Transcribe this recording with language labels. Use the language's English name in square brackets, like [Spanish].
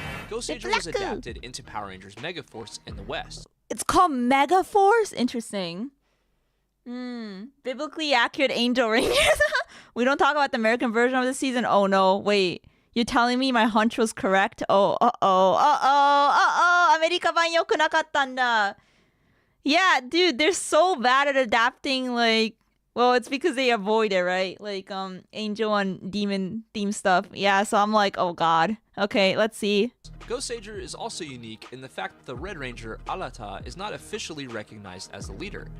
[English] Go-Sager was adapted into Power Rangers Megaforce in the West. It's called Megaforce? Interesting. Biblically accurate Angel Rangers. We don't talk about the American version of the season? Oh no, wait. You're telling me my hunch was correct? [Japanese] America版良くなかったんだ. [English] Yeah, dude, they're so bad at adapting, like, well, it's because they avoid it, right? Like, angel and demon theme stuff. Yeah, so I'm like, oh god. Okay, let's see. Go-Sager is also unique in the fact that the Red Ranger, Alata, is not officially recognized as the leader.